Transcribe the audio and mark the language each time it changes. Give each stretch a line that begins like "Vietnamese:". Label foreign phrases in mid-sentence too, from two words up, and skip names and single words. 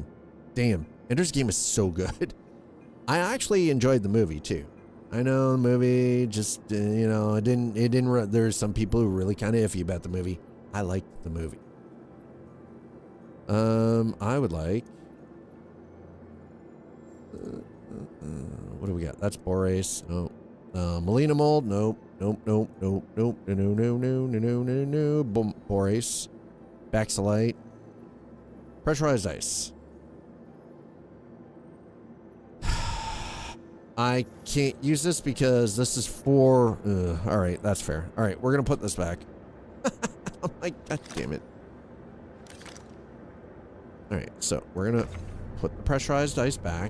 English: Damn, Ender's Game is so good. I actually enjoyed the movie too. I know the movie just, you know, it didn't, there's some people who are really kind of iffy about the movie. I liked the movie. I would like, what do we got? That's Borace. Oh, Melina Mold. Nope. Nope. Nope. Nope. Nope. No. No. No. No. No. No. No. No. Boom. Borace. Baxolite. Pressurized ice. I can't use this because this is for... all right, that's fair. All right, we're going to put this back. I'm like, God damn it. All right, so we're going to put the pressurized ice back.